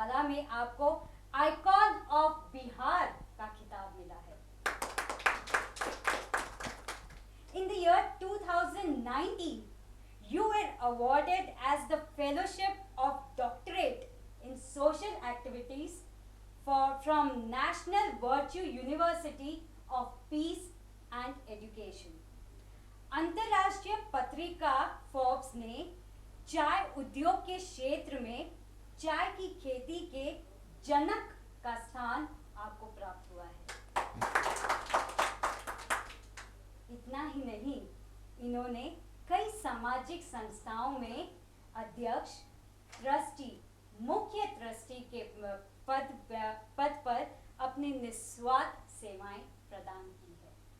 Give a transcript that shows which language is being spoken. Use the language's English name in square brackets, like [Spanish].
[Hindi] में आपको icon of Bihar का खिताब मिला है। [English] In the year 2019, you were awarded as the Fellowship of Doctorate in Social Activities from National Virtue University of Peace and Education. [Hindi] अंतर्राष्ट्रीय पत्रिका फोर्ब्स ने चाय उद्योग के क्षेत्र में चाय की खेती के जनक का स्थान आपको प्राप्त हुआ है। इतना ही नहीं, इन्होंने कई सामाजिक संस्थाओं में अध्यक्ष, ट्रस्टी, मुख्य ट्रस्टी के पद पर अपनी निस्वार्थ सेवाएं प्रदान की है।